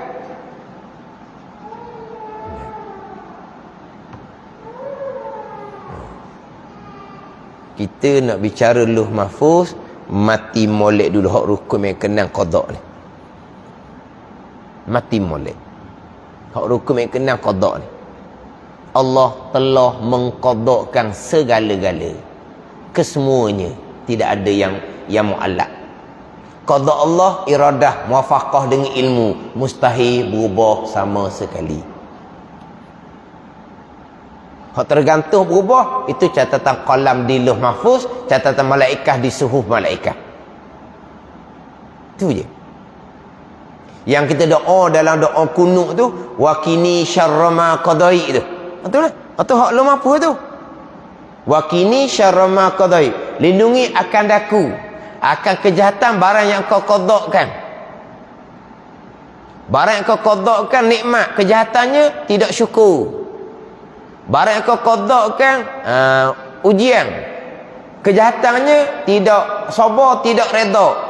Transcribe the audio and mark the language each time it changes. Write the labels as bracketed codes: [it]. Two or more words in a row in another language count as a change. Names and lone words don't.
[ms] Kita nak bicara Lauh Mahfuz, mati molek dulu hak rukun yang kenang qada ni. Mati molek. Hak rukun yang kenang qada ni. Allah telah mengqadakan segala-gala. Kesemuanya, tidak ada yang muallaq. Qada Allah iradah muwafaqah dengan ilmu, mustahil berubah sama sekali. Hak tergantung berubah, itu catatan qalam di Lauh Mahfuz, catatan malaikat di suhuf malaikat. Itu je. Yang kita doa dalam doa kunut tu, [ar] وقني شر ما قضيت [ms] tu. Betul tak? Atau hak Lauh Mahfuz tu. [ar] وقني شر ما قضيت. [ms] Lindungi akan daku akan kejahatan barang yang kau qadakkan. Barang yang kau qadakkan nikmat, kejahatannya tidak syukur. Barang kau qada kan ujian, kejahatannya tidak sabar, tidak redha.